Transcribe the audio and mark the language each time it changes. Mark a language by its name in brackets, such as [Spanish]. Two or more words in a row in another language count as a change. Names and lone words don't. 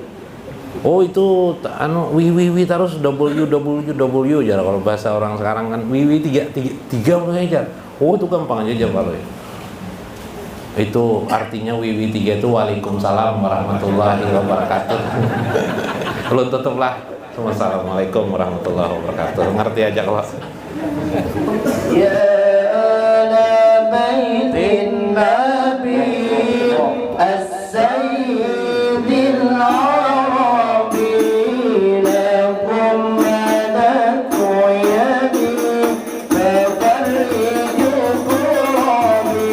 [Banjar] "Oh, itu wiwiwi terus www jar, kalau bahasa orang sekarang kan wiwi tiga Loy, Jar." "Oh, itu gampang aja jar Paloy. Itu artinya wiwi 3 itu [Arabic] وعليكم السلام ورحمة الله وبركاته." [Banjar] Belum tutuplah. [Arabic] والسلام عليكم ورحمة الله وبركاته. [Banjar] Ngerti aja kalau. [Arabic] يا آل بيت النبي السيد العربي لكم مددت يدي ففرجوا كربي.